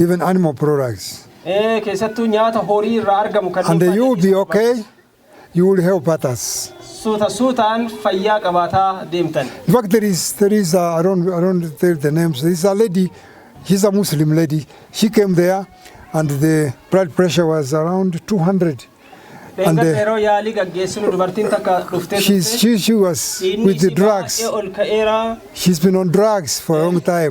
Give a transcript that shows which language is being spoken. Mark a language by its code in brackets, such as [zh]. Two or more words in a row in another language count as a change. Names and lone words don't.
[en] Even animal products. [om] Keessattuu nyaata horii irraa argamu kan. [en] And you will be okay. You will help others. [om] Suutaan fayyaa qabaataa deemtan. [en] In fact, there is I don't tell the names. There is a lady. She's a Muslim lady. She came there, and the blood pressure was around 200. And she was with the drugs. She's been on drugs for a long time.